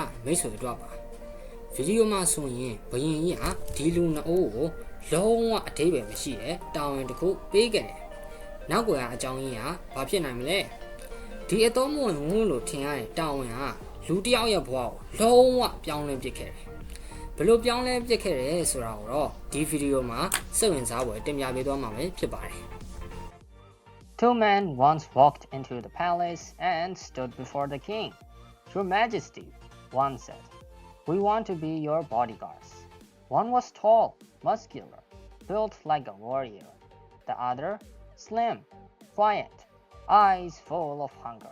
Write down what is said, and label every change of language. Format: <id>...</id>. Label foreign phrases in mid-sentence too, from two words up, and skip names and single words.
<my>မိတ်ဆွေအတွက်ပါဗီဒီယိုမှာဆိုရင်ဘယင်ကြီးဟာဒီလူနှစ်အိုးကိုလုံးဝအသေးပဲမရှိတဲ့တာဝန်တစ်ခုပေးခဲ့တယ်နောက်ကွယ်ကအကြောင်းရင်းကဘာဖြစ်နိုင်မလဲဒီအတော်မဝင်ဘူးလို့ထင်ရတဲ့တာဝန်ကလူတစ်ယောက်ရဲ့ဘဝကိုလုံးဝပြောင်းလဲပစ်ခဲ့တယ်ဘလို့ပြောင်းလဲပစ်ခဲ့တယ်ဆိုတာကိုတော့ဒီဗီဒီယိုမှာစိတ်ဝင်စားဖွယ်တင်ပြပေးသွားမှာပဲဖြစ်ပါတယ်</my> <en>Two men once walked into the palace and stood before the king. Your Majesty, one said, we want to be your bodyguards. One was tall, muscular, built like a warrior. The other, slim, quiet, eyes full of hunger.</en>